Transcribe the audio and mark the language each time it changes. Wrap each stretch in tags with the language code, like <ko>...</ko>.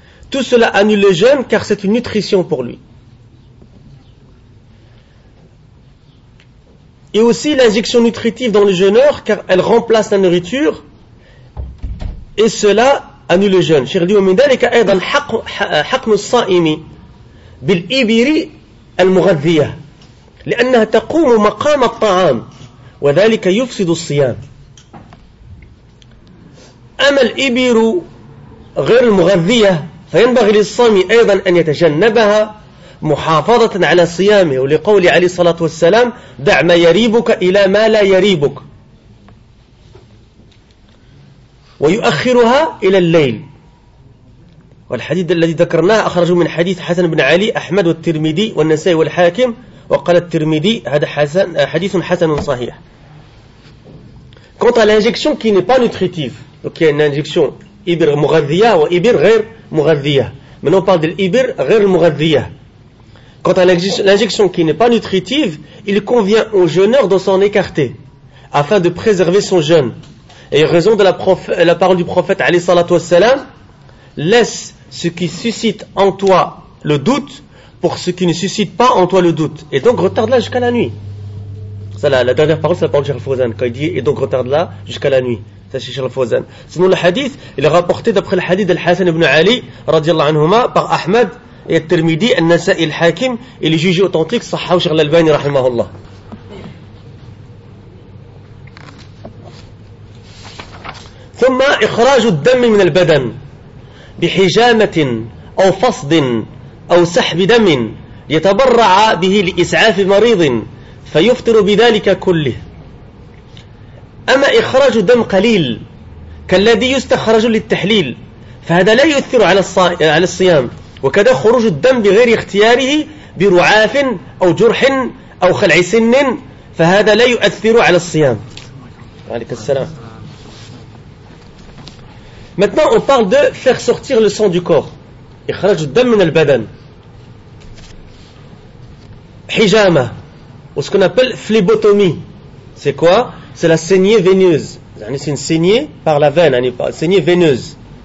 <fr>Tout cela annule le jeûne car c'est une nutrition pour lui. Et aussi l'injection nutritive dans le jeûneur, car elle remplace la nourriture, et cela annule le jeûne. Cheikh dit,</fr> <ar>ومن ذلك أيضا حقن الصائم بالإبر المغذية لأنها تقوم مقام الطعام وذلك يفسد الصيام. أما الإبر غير المغذية فينبغي للصائم أيضا أن يتجنبها محافظة على صيامه، ولقول عليه الصلاة والسلام: دع ما يريبك إلى ما لا يريبك، ويؤخرها إلى الليل. والحديث الذي ذكرناه أخرجه من حديث حسن بن علي أحمد والترمذي والنسائي والحاكم، وقال الترمذي: هذا حسن حديث حسن صحيح.</ar> <fr>Quant à l'injection qui n'est pas nutritive, donc il y a une injection ibir mughadhiya ou ibir ghair mughadhiya. Maintenant on parle de l'ibir ghair mughadhiya. Quant à l'injection qui n'est pas nutritive, il convient au jeûneur de s'en écarter afin de préserver son jeûne. Et raison de la parole du prophète</fr> <ar>alayhi salatu wassalam:</ar> <fr>laisse ce qui suscite en toi le doute pour ce qui ne suscite pas en toi le doute. Et donc retarde-la jusqu'à la nuit. Ça, la dernière parole, c'est la parole de Cheikh Fawzan, quand il dit: et donc retarde-la jusqu'à la nuit. Ça, c'est Cheikh Fawzan. Sinon, le hadith, il est rapporté d'après le hadith d'Al-Hassan ibn Ali,</fr> <ar>radiallahu anhuma,</ar> <fr>par Ahmed et Al-Tirmidhi, Al-Nasa'i Al-Hakim, il est jugé authentique, sahha ou Cheikh Al-Albani, rahimahullah.</fr> <ar>ثم إخراج الدم من البدن بحجامة أو فصد أو سحب دم يتبرع به لإسعاف مريض فيفطر بذلك كله. أما إخراج دم قليل كالذي يستخرج للتحليل فهذا لا يؤثر على الصيام، وكذا خروج الدم بغير اختياره برعاف أو جرح أو خلع سن فهذا لا يؤثر على الصيام. عليك السلام.</ar> <fr>Maintenant, on parle de faire sortir le sang du corps.</fr> <ar>Ikhraj dam min al-badan.</ar> <fr>Hijama, ou ce qu'on appelle phlébotomie. C'est quoi? C'est la saignée veineuse. C'est une saignée par la veine, une saignée veineuse.</fr>